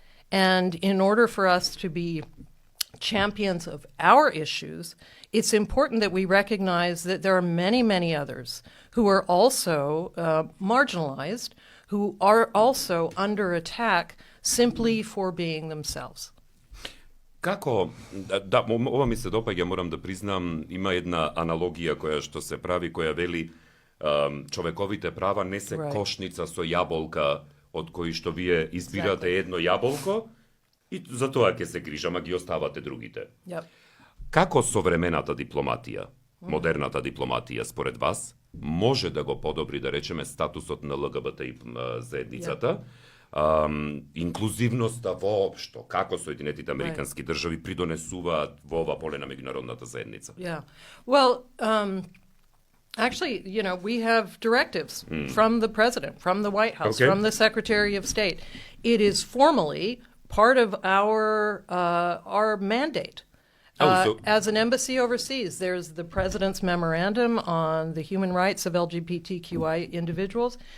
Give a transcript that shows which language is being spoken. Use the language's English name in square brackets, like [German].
[English] And in order for us to be champions of our issues, it's important that we recognize that there are many, many others who are also marginalized, who are also under attack simply for being themselves. [Macedonian] Како, да, ова ми се допаѓа, морам да признам, има една аналогија која што се прави, која вели човековите права не се кошница со јаболка од кои што вие избирате едно јаболко и за тоа ќе се грижам, а ги оставате другите. [English] Yep. [Macedonian] Како современата дипломатија, модерната дипломатија, според вас, може да го подобри, да речеме, статусот на ЛГБТ заедницата, инклузивноста воопшто, како Соединетите Американски држави придонесуваат во ова поле на меѓународната заедница? [English] Yeah. Well, actually, we have directives from the president, from the White House, from the Secretary of State. It is formally part of our mandate. As an embassy overseas, there's the president's memorandum on the human rights of LGBTQI individuals.